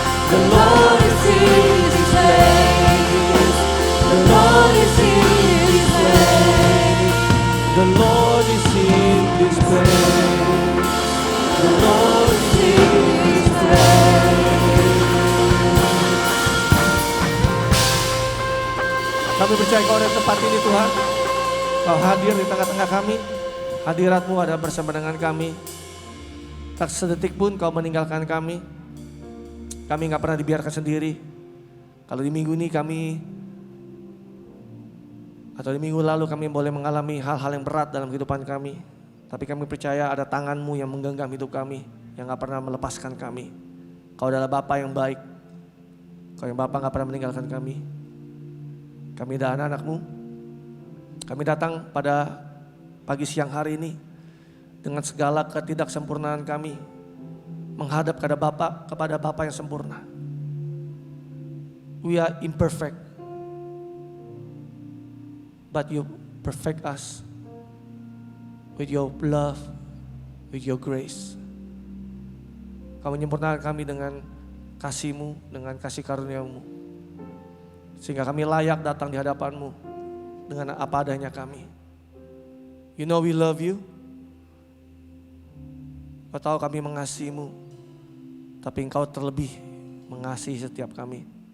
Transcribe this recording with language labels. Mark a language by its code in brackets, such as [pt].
[en] The Lord is in this place. The Lord is in this place. The Lord is in this place. The Lord is in this place. [id] Kami percaya Kau ada di tempat ini Tuhan. Kau hadir di tengah-tengah kami. Hadirat-Mu ada bersama dengan kami. Tak sedetik pun Kau meninggalkan kami. Kami gak pernah dibiarkan sendiri. Kalau di minggu ini atau di minggu lalu kami boleh mengalami hal-hal yang berat dalam kehidupan kami. Tapi kami percaya ada tangan-Mu yang menggenggam hidup kami, yang gak pernah melepaskan kami. Kau adalah Bapa yang baik. Kau yang Bapa gak pernah meninggalkan kami. Kami adalah anak-anak-Mu. Kami datang pada pagi siang hari ini dengan segala ketidaksempurnaan kami menghadap kepada Bapa yang sempurna. [en] We are imperfect, but You perfect us with Your love, with Your grace. [id] Kau menyempurnakan kami dengan kasih-Mu, dengan kasih karunia-Mu. Sehingga kami layak datang di hadapan-Mu dengan apa adanya kami. [en] You know we love You. [id] Kau tahu kami mengasihi-Mu, tapi Engkau terlebih mengasihi setiap kami.